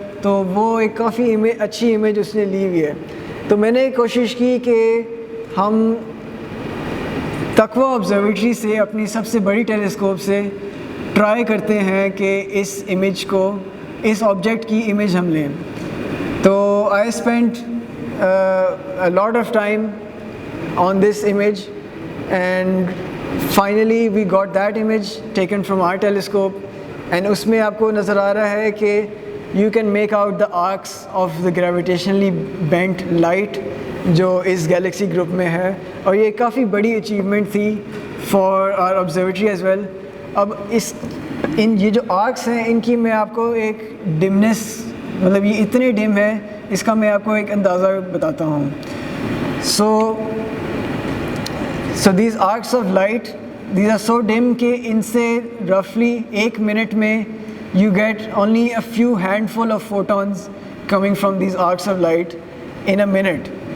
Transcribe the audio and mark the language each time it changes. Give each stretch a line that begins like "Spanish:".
Urdu: تو وہ ایک کافی اچھی امیج اس نے لی ہوئی ہے. تو میں نے کوشش کی کہ ہم تقویٰ آبزرویٹری سے, اپنی سب سے بڑی ٹیلیسکوپ سے ٹرائی کرتے ہیں کہ اس امیج کو, اس آبجیکٹ کی امیج ہم لیں.
English: تو I spend a lot of time on this image, and finally we got that image taken from our telescope, and
Urdu: اس میں آپ کو نظر آ رہا ہے کہ
English: you can make out the arcs of the gravitationally bent light
Urdu: جو اس Galaxy group میں ہے, اور یہ کافی بڑی اچیومنٹ تھی
English: for our observatory as well.
Urdu: اب یہ جو آرکس ہیں ان کی میں آپ کو ایک ڈمنس, مطلب یہ اتنے ڈم ہے, اس کا میں آپ کو ایک اندازہ بتاتا ہوں.
English: so these arcs of light, these are so dim
Urdu: کہ ان سے
English: رفلی
Urdu: ایک منٹ میں
English: You get only a few handful of photons coming from these arcs of light in a minute.